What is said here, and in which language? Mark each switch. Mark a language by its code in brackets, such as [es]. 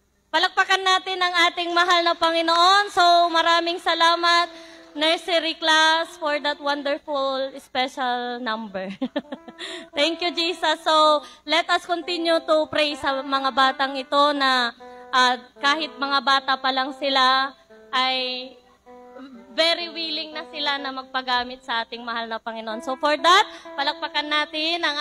[tl] Palakpakan natin ang ating mahal na Panginoon. [en] So, [tl] maraming salamat, [en] nursery class, for that wonderful special number. Thank you, Jesus. So, let us continue to pray [tl] sa mga batang ito na kahit mga bata pa lang sila, ay [en] very willing [tl] na sila na magpagamit sa ating mahal na Panginoon. [en] So, for that, [tl] palakpakan natin ang